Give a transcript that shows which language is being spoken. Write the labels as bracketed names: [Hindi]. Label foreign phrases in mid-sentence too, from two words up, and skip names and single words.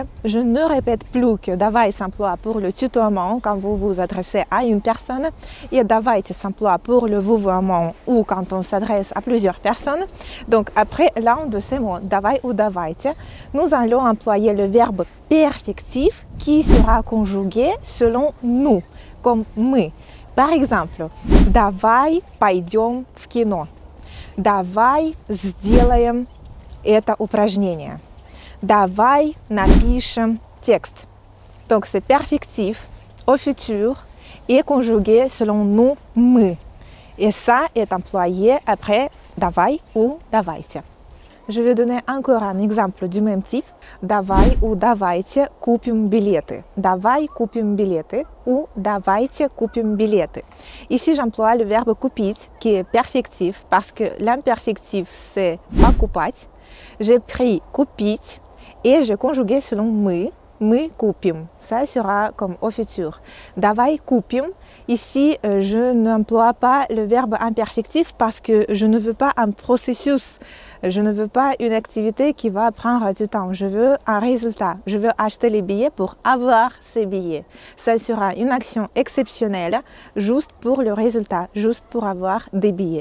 [French] Je ne répète plus que давай s'emploie pour le tutoiement quand vous vous adressez à une personne et давайте s'emploie pour le vouvoiement ou quand on s'adresse à plusieurs personnes. Donc après l'un de ces mots, давай ou давайте, nous allons employer le verbe perfectif qui sera conjugué selon nous, comme мы. Par exemple, [Russian] давай пойдем в кино. Давай сделаем это упражнение. Давай напишем текст. [French] Donc c'est perfectif au futur et conjugué selon nous, мы. Et ça est employé après давай ou давайте. Je vais donner encore un exemple du même type. [Russian] Давай ou давайте купим билеты. Давай купим билеты ou давайте купим билеты. [French] Ici, j'emploie le verbe купить qui est perfectif parce que l'imperfectif c'est покупать. J'ai pris купить et j'ai conjugué selon [Russian] мы купим. [French] Ça sera comme au futur. [Russian] Давай купим. [French] Ici, je n'emploie pas le verbe imperfectif parce que je ne veux pas un processus. Je ne veux pas une activité qui va prendre du temps. Je veux un résultat. Je veux acheter les billets pour avoir ces billets. Ça sera une action exceptionnelle juste pour le résultat, juste pour avoir des billets.